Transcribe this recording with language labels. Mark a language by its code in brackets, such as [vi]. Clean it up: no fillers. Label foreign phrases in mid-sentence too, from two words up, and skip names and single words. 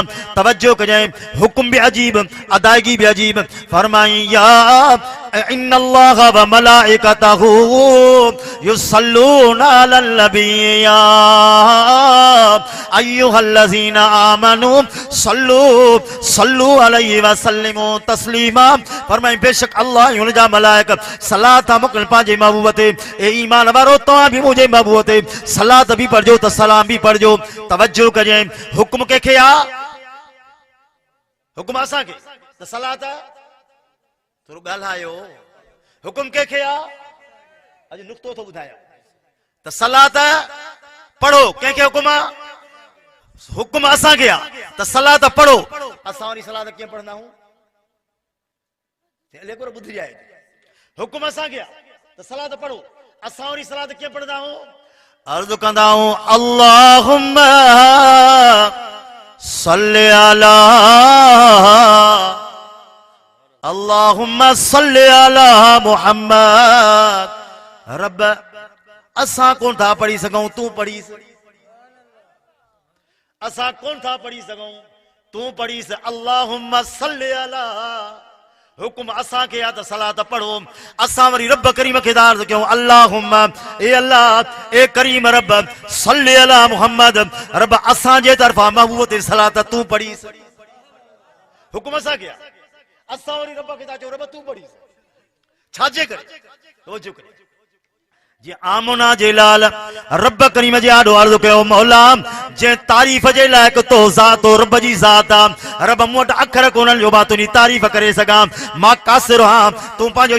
[sd] तवज्जो कजांइ हुकुम भी अजीब, अदायगी भी अजीब। [ar] फरमाई يا إن الله وملائكته يصلون على النبي يا أيها الذين آمنوا صلوا عليه وسلموا تسليما. [sd] फरमाई बेशक अल्लाह हुन जा मलाइका सलात मोकिल पंहिंजे महबूब ते। ए ईमान वारो तव्हां बि मुंहिंजे महबूब ते सलात बि पढ़जो त सलाम बि पढ़जो। तवज्जो कजांइ हुकुम कंहिंखे आहे? हुकुम असांखे त सलात थोरो ॻाल्हायो। हुकुम कंहिंखे आहे? अॼु नुक़्तो थो ॿुधायां त सलात पढ़ो। कंहिंखे हुकुम आहे? हुकुम असांखे आहे त सलात पढ़ो। असां वरी सलात कीअं पढ़ंदा आहियूं? ॿुधी जाए। हुकुम असांखे आहे त सलात पढ़ो, असां वरी सलात कीअं पढ़ंदा आहियूं? अर्ज़ कंदा आहियूं [ar] اللهم صل على اللهم صل على محمد. [sd] रब असां कोन था पढ़ी सघूं, तूं पढ़ीस। असां कोन था पढ़ी सघूं, तूं पढ़ीस। [ar] اللهم صل على [sd] हुकुम असांखे आहे त सलात पढ़ो। असां वरी रब करीम खे अर्ज़ कयूं अल्लाहुम्मा ए अल्लाह ए करीम रब [ar] صل على محمد. [sd] रब असांजे तरफ़ां महबूब ते सलात तूं पढ़ीस। हुकुम असांखे आहे, असां वरी रब खे था चऊं रब तूं पढ़ीस। छाजे करे? तवज्जो करे जे आमना जे लाल रब करीम जे आडो अर्ज़ कयो मौला जे तारीफ़ जे लायक तो ज़ात तो रब जी ज़ात आ रब मूं वटि अखर कोन्हनि जो मां तुंहिंजी तारीफ़ करे सघां मां कासिर आहियां तूं पंहिंजो